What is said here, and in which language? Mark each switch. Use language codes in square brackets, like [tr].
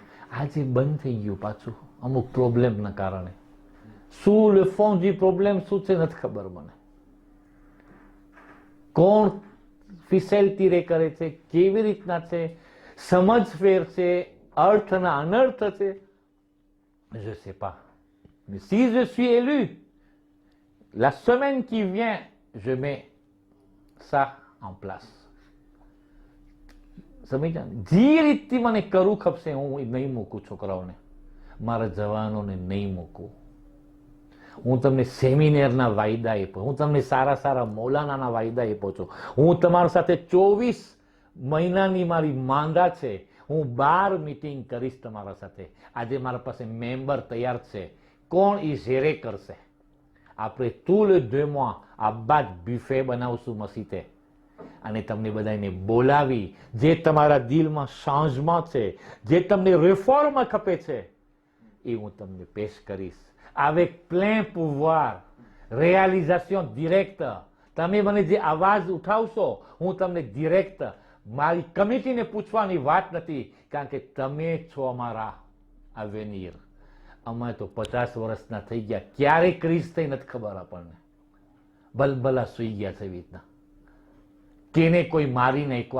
[gu] આજે બંધ થઈ ગયું પાછું અમુક પ્રોબ્લેમના કારણે. શું લે ફોન જી પ્રોબ્લેમ શું છે નથી ખબર મને. કોણ ફિસેલતી રે કરે છે, કેવી રીતના છે, સમજ ફેર છે, અર્થના અનર્થ છે, [fr] je sais pas. Mais si je suis élu, la semaine qui vient, je mets ça en place. [gu] સમજ્યા? જે રીતથી મને કરવું ખપશે હું નહીં મૂકું છોકરાઓને, મારા જવાનોને નહીં મૂકું. હું તમને સેમિનારના વાયદા આપ્યો, હું તમને સારા સારા મૌલાનાના વાયદા આપ્યો છું. હું તમારી સાથે 24 મહિનાની મારી માંદા છે, હું 12 મીટિંગ કરીશ તમારા સાથે. આજે મારા પાસે મેમ્બર તૈયાર છે, કોણ એ ઝેરે કરશે. આપણે [fr] tous les 2 mois [gu] આ બાદ બિફે બનાવશું મસીતે, અને તમને બધાને બોલાવી જે તમારા દિલમાં સાંજમાં છે, જે તમને રિફોર્મ ખપે છે, એ હું તમને પેશ કરીશ. [fr] avec plein pouvoir, réalisation directe. [gu] તમે મને જે આવાજ ઉઠાવશો હું તમને ડિરેક્ટ, મારી કમિટીને પૂછવાની વાત નથી, કારણ કે તમે છો અમારા અવેનિયર. અમે તો 50 વર્ષના થઈ ગયા, ક્યારે ક્રીઝ થઈ નથી ખબર આપણને. બલબલા સુઈ ગયા છે એવી રીતના. કેને કોઈ મારી નાખ્યો.